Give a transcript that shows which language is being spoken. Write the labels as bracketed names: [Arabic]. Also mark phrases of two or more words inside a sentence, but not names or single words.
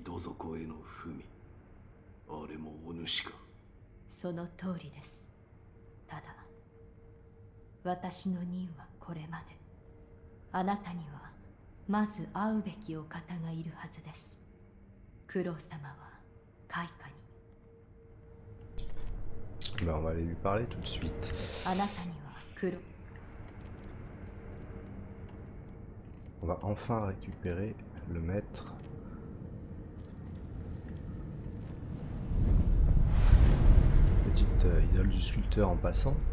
[Japanese] 井戸底への文、あれもお主か？その通りです。ただ私の任はこれまで。あなたにはまず会うべきお方がいるはずです。九郎様は開花に。 [French] Ben, on va aller lui parler tout de suite. [Japanese] あなたには九郎。 [French] On va enfin récupérer le maître. Petite idole du sculpteur en passant.